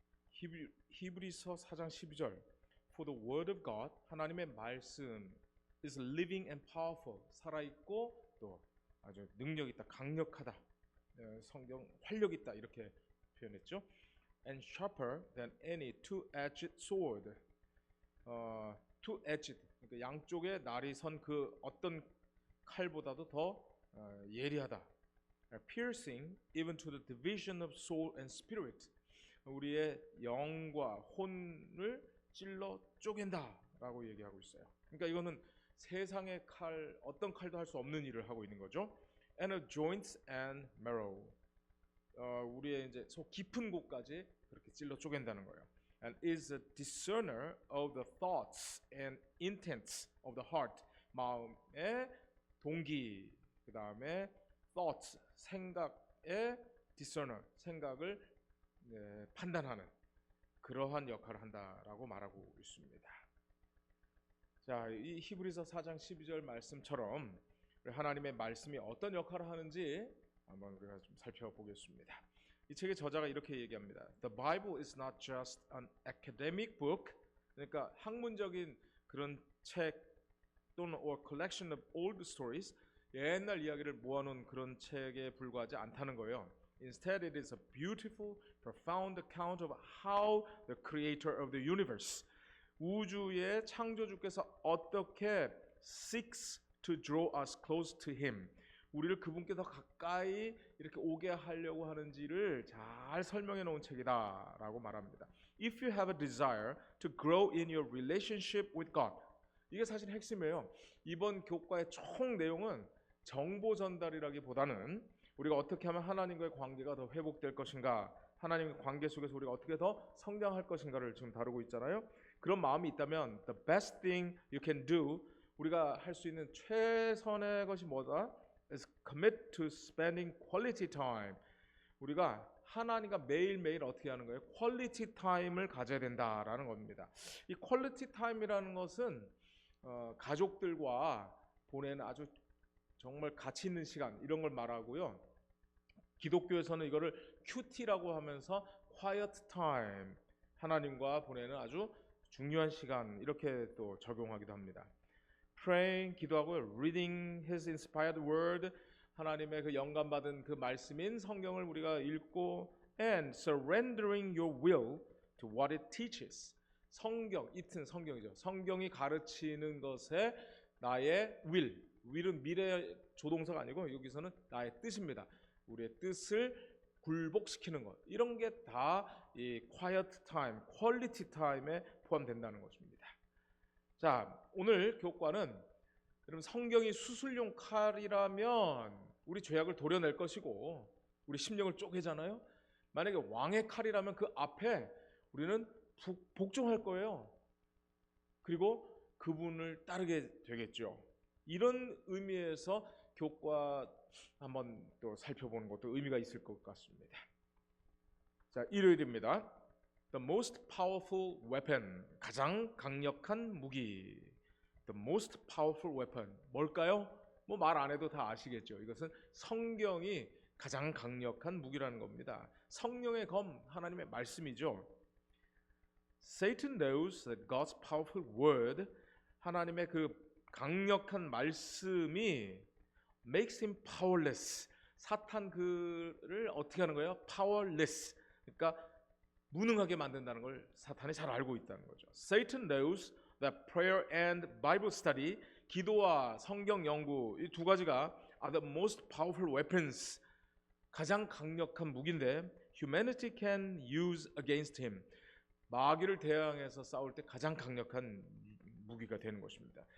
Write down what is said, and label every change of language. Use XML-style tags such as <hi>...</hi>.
<ko>히브리서 4장 12절</ko> <en>For the word of God,</en> <ko>하나님의 말씀</ko> <en>is living and powerful,</en> <ko>살아있고 또 아주 능력있다, 강력하다, 성경 활력있다 이렇게 표현했죠.</ko> <en>And sharper than any two-edged sword, two-edged,</en> <ko>그러니까 양쪽에 날이 선 그 어떤 칼보다도 더 예리하다.</ko> <en>Piercing even to the division of soul and spirit,</en> <ko>우리의 영과 혼을 찔러 쪼갠다라고 얘기하고 있어요. 그러니까 이거는 세상의 칼, 어떤 칼도 할 수 없는 일을 하고 있는 거죠.</ko> <en>And of joints and marrow,</en> <ko>우리의 이제 속 깊은 곳까지 그렇게 찔러 쪼갠다는 거예요.</ko> <en>And is a discerner of the thoughts and intents of the heart,</en> <ko>마음의 동기, 그 다음에</ko> <en>thoughts,</en> <ko>생각의</ko> <en>discerner,</en> <ko>생각을 판단하는 그러한 역할을 한다라고 말하고 있습니다. 자, 이 히브리서 4장 12절 말씀처럼 하나님의 말씀이 어떤 역할을 하는지 한번 우리가 좀 살펴보겠습니다. 이 책의 저자가 이렇게 얘기합니다.</ko> <en>The Bible is not just an academic book,</en> <ko>그러니까 학문적인 그런 책 또는</ko> <en>or collection of old stories,</en> <ko>옛날 이야기를 모아놓은 그런 책에 불과하지 않다는 거예요.</ko> <en>Instead, it is a beautiful, profound account of how the creator of the universe,</en> <ko>우주의 창조주께서 어떻게</ko> <en>seeks to draw us close to him,</en> <ko>우리를 그분께 더 가까이 이렇게 오게 하려고 하는지를 잘 설명해 놓은 책이다라고 말합니다.</ko> <en>If you have a desire to grow in your relationship with God,</en> <ko>이게 사실 핵심이에요. 이번 교과의 총 내용은 정보 전달이라기보다는 우리가 어떻게 하면 하나님과의 관계가 더 회복될 것인가, 하나님의 관계 속에서 우리가 어떻게 더 성장할 것인가를 지금 다루고 있잖아요. 그런 마음이 있다면</ko> <en>the best thing you can do,</en> <ko>우리가 할 수 있는 최선의 것이 뭐다?</ko> <en>is commit to spending quality time.</en> <ko>우리가 하나님과 매일매일 어떻게 하는 거예요? 퀄리티 타임을 가져야 된다라는 겁니다. 이 퀄리티 타임이라는 것은 가족들과 보내는 아주 정말 가치 있는 시간, 이런 걸 말하고요. 기독교에서는 이거를 큐티라고 하면서</ko> <en>quiet time,</en> <ko>하나님과 보내는 아주 중요한 시간, 이렇게 또 적용하기도 합니다.</ko> <en>Praying,</en> <ko>기도하고</ko> <en>reading His inspired word,</en> <ko>하나님의 그 영감받은 그 말씀인 성경을 우리가 읽고</ko> <en>and surrendering your will to what it teaches.</en> <ko>성경, it은 성경이죠. 성경이 가르치는 것에 나의 will은 미래 조동사가 아니고 여기서는 나의 뜻입니다. 우리의 뜻을 굴복시키는 것, 이런 게 다 이</ko> <en>quiet time, quality time</en> <ko>에 포함된다는 것입니다. 자, 오늘 교과는 여러분 성경이 수술용 칼이라면 우리 죄악을 도려낼 것이고 우리 심령을 쪼개잖아요. 만약에 왕의 칼이라면 그 앞에 우리는 복종할 거예요. 그리고 그분을 따르게 되겠죠. 이런 의미에서 교과 한번 또 살펴보는 것도 의미가 있을 것 같습니다. 자, 일요일입니다.</ko> <en>The most powerful weapon,</en> <ko>가장 강력한 무기.</ko> <en>The most powerful weapon,</en> <ko>뭘까요? 뭐 말 안 해도 다 아시겠죠. 이것은 성경이 가장 강력한 무기라는 겁니다. 성령의 검, 하나님의 말씀이죠.</ko> <en>Satan knows that God's powerful word,</en> <ko>하나님의 그 강력한 말씀이</ko> <en>makes him powerless.</en> <ko>사탄 그를 어떻게 하는 거예요?</ko> <en>powerless.</en> <ko>그러니까 무능하게 만든다는 걸 사탄이 잘 알고 있다는 거죠.</ko> <en>Satan knows that prayer and Bible study,</en> <ko>기도와 성경 연구, 이 두 가지가</ko> <en>are the most powerful weapons,</en> <ko>가장 강력한 무기인데</ko> <en>humanity can use against him,</en> <ko>마귀를 대항해서 싸울 때 가장 강력한 무기가 되는 것입니다.</ko>